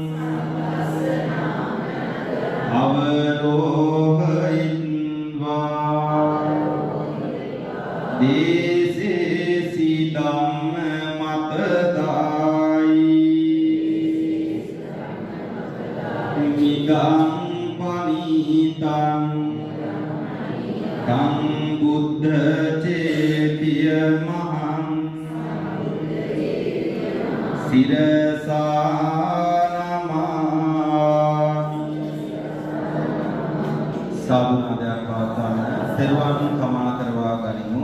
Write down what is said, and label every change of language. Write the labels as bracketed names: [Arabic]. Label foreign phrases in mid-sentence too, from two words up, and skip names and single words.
[Pali] අවරෝහයින්වා දේසේසි ධම්ම මතදායි මිගං පනිතං තං බුද්ධ චේතිය මහං සිරසානමාමි [Sinhala] සාදුනාදයක් පවත්වන තෙරුවන් කමා කරවා ගනිමු.